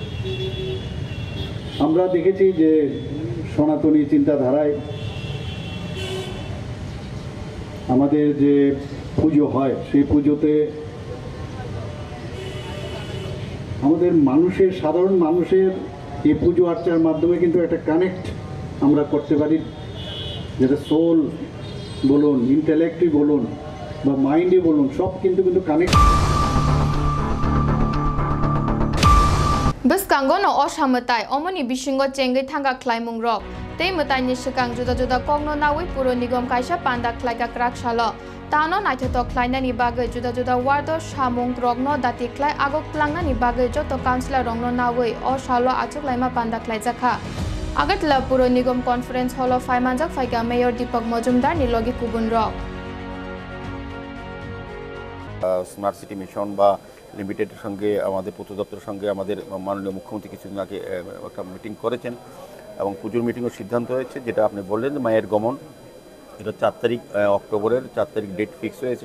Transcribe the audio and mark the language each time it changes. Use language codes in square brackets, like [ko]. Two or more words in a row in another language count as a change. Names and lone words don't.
[bn] আমরা দেখেছি যে সনাতনী চিন্তাধারায় আমাদের যে পুজো হয়, সেই পুজোতে আমাদের সাধারণ মানুষের এই পুজো আর্চার মাধ্যমে কিন্তু একটা কানেক্ট আমরা করতে পারি, যেটা সোল বলুন, ইন্টেলেক্টই বলুন বা মাইন্ডে বলুন, সব কিন্তু কানেক্ট। [trp] Bus kangono oshamutai omoni bishingo chengai thanga klaimung rok tei mutai ni shikang juda juda kongno nawi puro nigom kaisa panda klaika krak shalo tano naithoto klaina ni bagai juda juda wardo shamung rokno dati klai agok plangna ni bagai joto councilor rongno nawi o shalo achuk laima panda klai jakha Agartala puro nigom [en] conference hall of [trp] Faimanjak Faiga Mayor Deepak Majumdar ni logi kubun rok [bn] স্মার্ট সিটি মিশন বা লিমিটেডের সঙ্গে আমাদের পূর্ত দপ্তরের সঙ্গে আমাদের মাননীয় মুখ্যমন্ত্রী কিছুদিন আগে একটা মিটিং করেছেন, এবং পুজোর মিটিংয়ের সিদ্ধান্ত হয়েছে, যেটা আপনি বললেন মায়ের গমন, এটা 4 তারিখ অক্টোবরের 4 তারিখ [en] date fix [bn] হয়েছে।